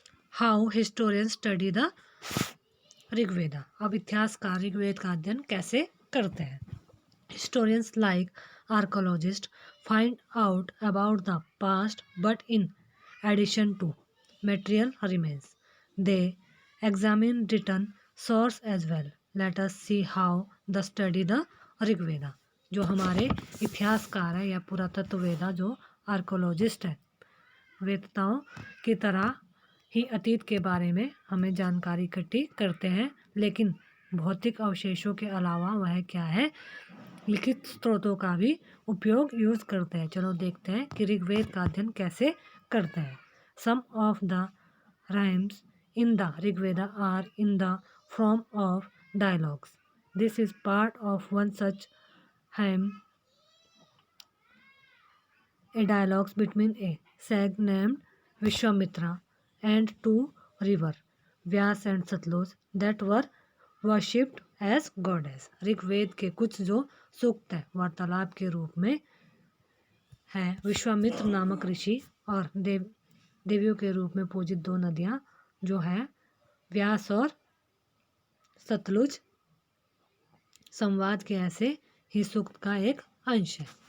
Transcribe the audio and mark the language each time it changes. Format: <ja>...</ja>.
<en>How historian study the Rigveda.</en> <hi>अब इतिहासकार ऋग्वेद का अध्ययन कैसे करते हैं।</hi> <en>Historians like archaeologists find out about the past but in addition to material remains. They examine written source as well. Let us see how the study the Rigveda.</en> <hi>जो हमारे इतिहासकार है या पुरातत्ववेदा जो आर्कोलॉजिस्ट है, वेदताओं की तरह ही अतीत के बारे में हमें जानकारी इकट्ठी करते हैं, लेकिन भौतिक अवशेषों के अलावा वह क्या है, लिखित स्रोतों का भी उपयोग यूज़ करते हैं। चलो देखते हैं कि ऋग्वेद का अध्ययन कैसे करते हैं।</hi> <en>Some of the rhymes in the Rigveda are in the form of dialogues. This is part of one such hymn, a dialogue between a sage named Vishwamitra and two rivers, Vyas and Satluj, that were worshipped as goddess.</en> <hi>Rigveda के कुछ जो सूक्त है वार्तालाप के रूप में है। विश्वामित्र नामक ऋषि और देवियों के रूप में पूजित दो नदियाँ जो हैं व्यास और सतलुज संवाद के ऐसे ही सूक्त का एक अंश है।</hi>